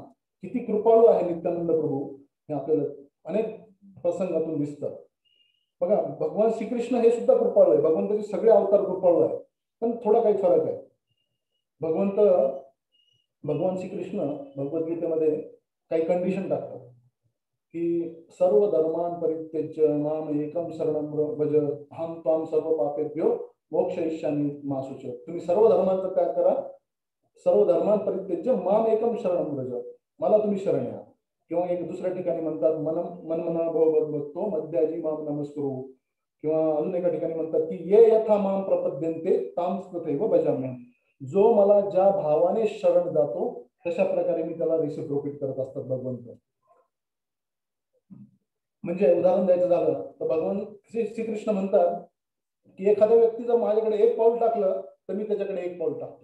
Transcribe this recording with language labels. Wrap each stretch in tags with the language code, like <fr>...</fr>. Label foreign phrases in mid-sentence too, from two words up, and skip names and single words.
<mr>किती कृपाळू आहे नित्यानंद प्रभू हे आपल्याला अनेक प्रसंगातून दिसतं. बघा, भगवान श्रीकृष्ण हे सुद्धा कृपाळू आहे, भगवंताचे सगळे अवतार कृपाळू आहे, पण थोडा काही फरक आहे. भगवान श्रीकृष्ण भगवद्गीतेमध्ये काही कंडिशन टाकतात की</mr> <sa>सर्व धर्मान परित्यज्य माम एकम शरणं व्रज अहं त्वां सर्व पापेभ्यो मोक्षयिष्यामि मा शुच.</sa> <mr>तुम्ही सर्व धर्मांचा त्याग करा,</mr> <sa>सर्व धर्मान परित्यज्य माम एकम शरणं व्रज,</sa> <mr>मला तुम्ही शरण या. किंवा एक दुसऱ्या ठिकाणी म्हणतात</mr> <sa>मन मना भव बघतो मध्याजी माम नमस्कुरु.</sa> <mr>किंवा अजून एका ठिकाणी म्हणतात की</mr> <sa>ये यथा माम प्रपद्यन्ते ताम तथैव भजाम्यहम्,</sa> <mr>जो मला ज्या भावाने शरण जातो तशा प्रकारे मी त्याला रेसिप्रोकेट करत असतात भगवंत. म्हणजे उदाहरण द्यायचं झालं तर भगवान श्रीकृष्ण म्हणतात की एखाद्या व्यक्ती जर माझ्याकडे एक पाऊल टाकलं तर मी त्याच्याकडे एक पाऊल टाकतो.</mr>